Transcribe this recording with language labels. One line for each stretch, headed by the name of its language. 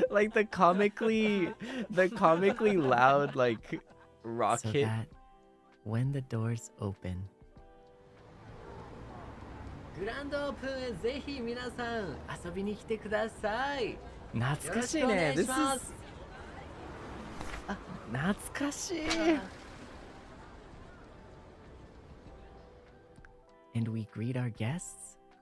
English: the comically loud like rocket. So that when the doors open.
Japanese: Grand open, ぜひ皆さん遊びに来てください。懐かしいね。
English: This is 懐かしい。 And we greet our guests.